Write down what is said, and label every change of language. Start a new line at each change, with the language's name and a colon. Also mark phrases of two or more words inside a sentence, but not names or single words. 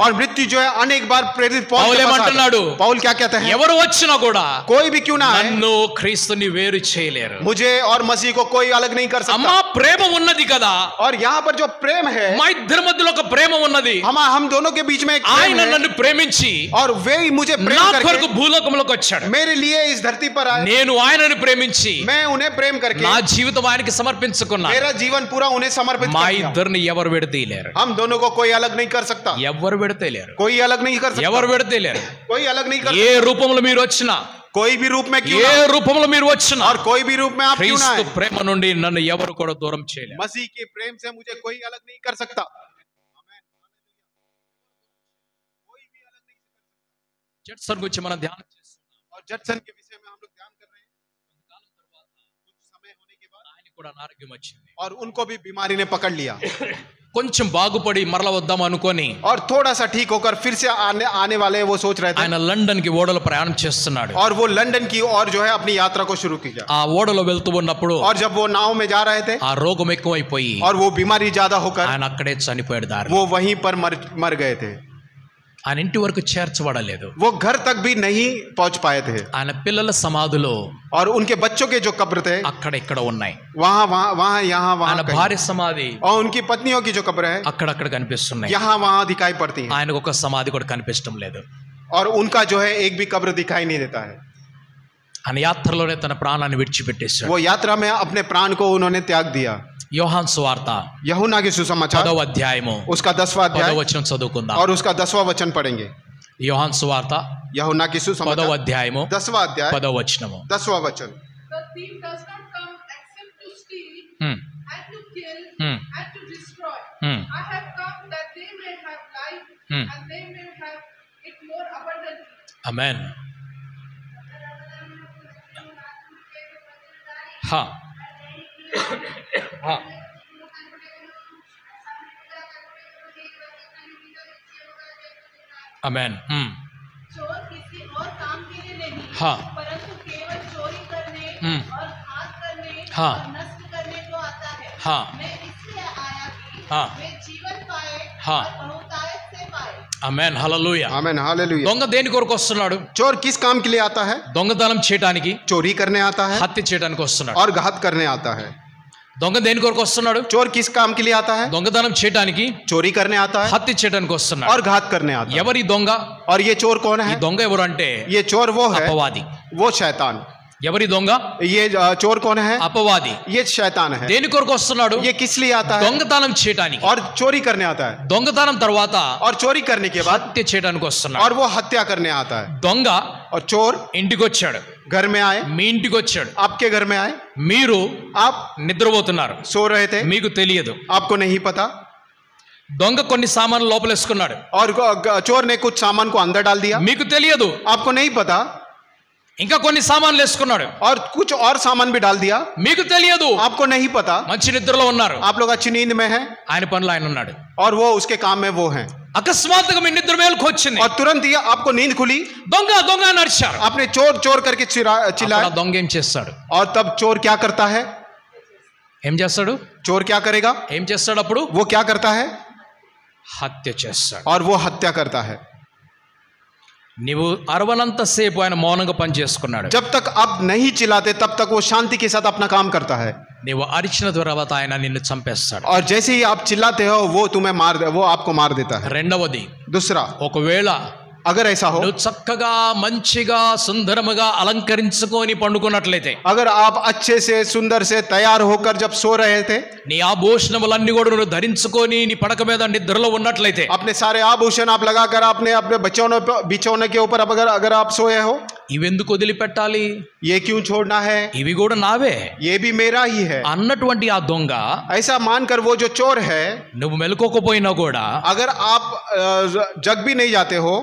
Hindi: और मृत्यु जो है अनेक बार प्रेरित पौल पौल के पास
Telugu: ఏమంటున్నాడు?
Hindi: आता है. पौल क्या कहते हैं?
Telugu: ఎవరు వచ్చినా కూడా
Hindi: कोई भी क्यों ना आए,
Telugu: నన్ను క్రీస్తుని వేరు చేయలేరు.
Hindi: मुझे और मसीह को कोई अलग नहीं कर
Telugu: అమ్మా
Hindi: सकता.
Telugu: ప్రేమ ఉన్నది కదా,
Hindi: और यहाँ पर जो प्रेम है,
Telugu: మా ఇద్దరి మధ్యలో ఒక ప్రేమ ఉన్నది.
Hindi: हम दोनों के बीच में एक प्रेम
Telugu: ఆయన
Hindi: है,
Telugu: నన్ను ప్రేమించి
Hindi: और वे ही मुझे
Telugu: నా
Hindi: प्रेम
Telugu: కొరకు
Hindi: करके
Telugu: భూలోకంలోకి వచ్చాడు.
Hindi: मेरे लिए इस धरती पर आए.
Telugu: నేను ఆయనను ప్రేమించి
Hindi: मैं उन्हें प्रेम करके
Telugu: నా జీవితం ఆయనకి సమర్పించుకున్నా.
Hindi: मेरा जीवन पूरा उन्हें समर्पित
Telugu: మా
Hindi: कर दिया.
Telugu: ఇద్దరిని ఎవరు విడతీయలేరు,
Hindi: हम दोनों को कोई अलग नहीं कर सकता.
Telugu: ఎవరు విడతీయలేరు,
Hindi: कोई अलग नहीं कर सकता.
Telugu: ఎవరు విడతీయలేరు.
Hindi: कोई अलग नहीं कर
Telugu: ఏ
Hindi: सकता.
Telugu: రూపంలో మీరు వచ్చినా,
Hindi: कोई भी रूप में क्यों
Telugu: ఏ
Hindi: ना,
Telugu: రూపంలో మీరు వచ్చినా,
Hindi: और कोई भी रूप में आप क्यों ना
Telugu: క్రీస్తు
Hindi: आए,
Telugu: ప్రేమ నుండి నన్ను ఎవరు కూడా దూరం చేయలేరు.
Hindi: मसीह के प्रेम से मुझे कोई अलग नहीं कर सकता. कोई भी अलग नहीं कर सकता.
Telugu: జడ్సన్ గురించి మనం ధ్యానం చేస్తున్నాం.
Hindi: और जडसन के विषय में हम लोग ध्यान कर रहे हैं.
Telugu: కొంతకాలం తర్వాత
Hindi: कुछ समय होने के बाद
Telugu: ఆయన కూడా అనారోగ్యం వచ్చింది.
Hindi: और उनको भी बीमारी ने पकड़ लिया.
Telugu: కొంచెం బాగుపడి మరల వద్దాం అనుకొని
Hindi: और थोड़ा सा ठीक होकर फिर से आने वाले वो सोच रहे थे.
Telugu: ఆయన లండన్ కి ఓడలో ప్రయాణం చేస్తున్నాడు.
Hindi: और वो लंदन की ओर जो है अपनी यात्रा को शुरू किया.
Telugu: ఆ ఓడలో వెళ్తూ ఉన్నప్పుడు
Hindi: और जब वो नाव में जा रहे थे,
Telugu: ఆ రోగం ఎక్కువైపోయి
Hindi: और वो बीमारी ज्यादा होकर
Telugu: ఆయన అక్కడే చనిపోయాడు. దారి
Hindi: वो वहीं पर मर गए थे.
Telugu: ఆయన ఇంటి వరకు చేర్చబడలేదు.
Hindi: वो घर तक भी नहीं पहुंच पाए थे.
Telugu: ఆయన పిల్లల సమాధులు
Hindi: और उनके बच्चों के जो कब्र थे
Telugu: అక్కడ ఇక్కడ ఉన్నాయి.
Hindi: वहाँ वहाँ वहाँ यहाँ
Telugu: ఆయన
Hindi: वहाँ कहीं.
Telugu: భార్య సమాధి
Hindi: और उनकी पत्नियों की जो कब्र है
Telugu: అక్కడక్కడ కనిపిస్తున్నాయి.
Hindi: यहाँ वहाँ दिखाई पड़ती है.
Telugu: ఆయనకు ఒక సమాధి కూడా కనిపించడం లేదు.
Hindi: और उनका जो है एक भी कब्र दिखाई नहीं देता है.
Telugu: ఆయన యాత్రలోనే తన ప్రాణాన్ని విడిచిపెట్టేశాడు.
Hindi: वो यात्रा में अपने प्राण को उन्होंने त्याग दिया.
Telugu: యోహాను సువార్త
Hindi: यूहन्ना की सुसमाचार
Telugu: 10వ అధ్యాయము
Hindi: उसका 10वां
Telugu: 10వ
Hindi: अध्याय
Telugu: వచనం చదువుకుందాం.
Hindi: और उसका 10वां वचन पढ़ेंगे.
Telugu: యోహాను సువార్త
Hindi: यूहन्ना की
Telugu: 10వ
Hindi: सुसमाचार
Telugu: అధ్యాయము
Hindi: 10वां अध्याय
Telugu: 10వ వచనము.
Hindi: 10वां वचन.
English: The thief does not come except to steal హ్మ్. and to kill Hmm. and to destroy. Hmm. I have come that they may have life Hmm.
Telugu: ఆమేన్.
Hindi: हाँ हाँ आमेन. चोर किसी और काम के लिए नहीं, हाँ परंतु केवल चोरी करने और घात करने हाँ. और नष्ट करने को आता है. हाँ. मैं इसलिए आया कि हाँ. वे जीवन पाए हाँ. और बहुतायत से पाए.
Telugu: ఆమేన్. హల్లెలూయా.
Hindi: आमीन हालेलुया.
Telugu: దొంగ దేని కొరకు వస్తున్నాడు?
Hindi: चोर किस काम के लिए आता है?
Telugu: దొంగతనం చేయడానికి,
Hindi: चोरी करने आता है
Telugu: హత్య చేయడానికి వస్తున్నాడు.
Hindi: और घात करने आता है.
Telugu: దొంగ దేని కొరకు వస్తున్నాడు?
Hindi: चोर किस काम के लिए आता है?
Telugu: దొంగతనం చేయడానికి,
Hindi: चोरी करने आता है
Telugu: హత్య చేయడానికి వస్తున్నాడు.
Hindi: और घात करने आता है.
Telugu: ఎవరి దొంగ?
Hindi: और ये चोर कौन
Telugu: ఈ
Hindi: है?
Telugu: దొంగ ఎవరు అంటే
Hindi: ये चोर वो है,
Telugu: అపవాది.
Hindi: वो शैतान.
Telugu: ఎవరి దొంగ?
Hindi: ये चोर कौन है?
Telugu: అపవాది.
Hindi: ये शैतान है.
Telugu: దేని కొరకు వస్తున్నాడు?
Hindi: ये किस लिए आता है?
Telugu: దొంగతనం చేయడానికి.
Hindi: और चोरी करने आता है.
Telugu: దొంగతనం తర్వాత
Hindi: और चोरी करने के बाद
Telugu: హత్య చేయడానికి వస్తున్నాడు.
Hindi: और वो हत्या करने आता है.
Telugu: దొంగ
Hindi: और चोर
Telugu: ఇంటికి వచ్చాడు,
Hindi: घर में आए,
Telugu: మీ ఇంటికి వచ్చాడు,
Hindi: आपके घर में आए,
Telugu: మీరు
Hindi: आप
Telugu: నిద్రపోతున్నారు,
Hindi: सो रहे थे,
Telugu: మీకు తెలియదు.
Hindi: आपको नहीं पता,
Telugu: దొంగ కొన్ని సామాన్లు లోపలేసుకున్నాడు,
Hindi: और चोर ने कुछ सामान को अंदर डाल दिया,
Telugu: మీకు తెలియదు.
Hindi: आपको नहीं पता,
Telugu: ఇంకా కొన్ని సామాన్లు వేసుకున్నాడు,
Hindi: और कुछ और सामान भी डाल दिया,
Telugu: మీకు తెలియదు.
Hindi: आपको नहीं पता.
Telugu: మంచి నిద్రలో ఉన్నారు,
Hindi: आप लोग अच्छी नींद में हैं
Telugu: ఆయన పనులు ఆయన ఉన్నాడు.
Hindi: और वो उसके काम में वो हैं,
Telugu: అకస్మాత్తుగా మీ నిద్ర మేలుకు వచ్చింది,
Hindi: और तुरंत ही आपको नींद खुली,
Telugu: దొంగ దొంగ అని అరిచారు.
Hindi: आपने चोर चोर करके
Telugu: అప్పుడు
Hindi: चिल्लाया.
Telugu: ఆ దొంగ ఏం చేస్తాడు?
Hindi: और तब चोर क्या करता है?
Telugu: ఏం చేస్తాడు?
Hindi: चोर क्या करेगा?
Telugu: ఏం చేస్తాడు? అప్పుడు
Hindi: वो क्या करता है?
Telugu: హత్య చేస్తాడు.
Hindi: और वो हत्या करता है.
Telugu: నీవు అరవనంత సేపు ఆయన మౌనంగా పని చేసుకున్నాడు.
Hindi: जब तक आप नहीं चिल्लाते तब तक वो शांति के साथ अपना काम करता है.
Telugu: నీవు అరిచిన తర్వాత ఆయన నిన్ను చంపేస్తాడు.
Hindi: और जैसे ही आप चिल्लाते हो वो तुम्हें वो आपको मार देता है.
Telugu: రెండవది,
Hindi: दूसरा,
Telugu: ఒకవేళ
Hindi: अगर ऐसा हो,
Telugu: నువ్వు చక్కగా మంచిగా సుందరముగా అలంకరించుకొని పండుకున్నట్లయితే,
Hindi: अगर आप अच्छे से सुंदर से तैयार होकर जब सो रहे थे,
Telugu: నీ ఆభూషణములన్నీ కూడా నువ్వు ధరించుకొని నీ పడక మీద నిద్రలో ఉన్నట్లయితే,
Hindi: अपने सारे आभूषण आप लगाकर अपने अपने बिछौने के ऊपर अगर आप सोए हो,
Telugu: ఇవెందుకు వదిలిపెట్టాలి?
Hindi: ये क्यों छोड़ना है?
Telugu: ఇవి కూడా నావే
Hindi: ये भी मेरा ही है
Telugu: అన్నటువంటి ఆ దొంగ,
Hindi: ऐसा मानकर वो जो चोर है,
Telugu: నువ్వు మెలుకోకపోయినా కూడా
Hindi: अगर आप जग भी नहीं जाते हो,